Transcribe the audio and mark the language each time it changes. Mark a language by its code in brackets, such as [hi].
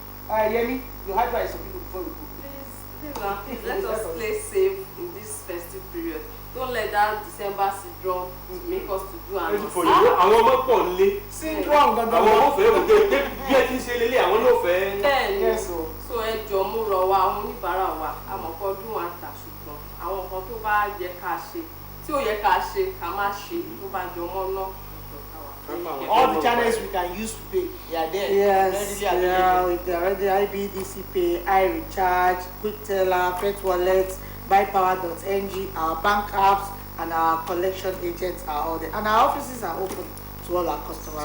[en] Yemi, your advice to people before we go. Please let us play safe in this festive period. Don't let that December syndrome make us to do and not. [yo] Àwọn ọmọ pọ̀ nílé. Syndrome gangan. Àwọn ọmọ fẹ́ òde bí ẹ ti ń ṣe lélẹ̀ àwọn náà fẹ́. Bẹ́ẹ̀ni, so ẹ jọ̀ọ́ mú rọ wa àwọn oníbàárà wa àmọ̀kọ́ ọdún wa ta ṣùgbọ́n àwọn nǹkan tó bá yẹ ká ṣe tí ò yẹ ká ṣe ká má ṣe tó bá jọ mọ́ náà. [en] All the channels we can use to pay, they are there. Yes, they're already IBDC Pay, iRecharge, Quick Teller, Pet Wallet, buypower.ng, our bank apps, and our collection agents are all there. And our offices are open to all our customers.